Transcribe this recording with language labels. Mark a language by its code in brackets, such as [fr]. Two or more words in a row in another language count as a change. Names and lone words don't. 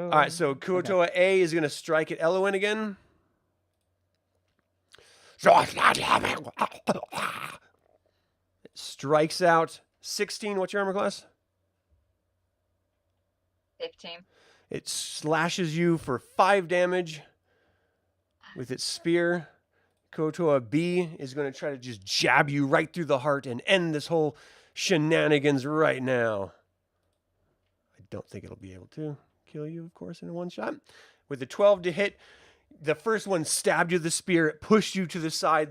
[en] All right, so Kuo-toa A is gonna strike at Elowyn again. Strikes out 16. What's your armor class? 15. It slashes you for 5 damage with its spear. Kuo-toa B is going to try to just jab you right through the heart and end this whole shenanigans right now. I don't think it'll be able to kill you, of course, in a one shot. With a 12 to hit, the first one stabbed you with the spear, it pushed you to the side.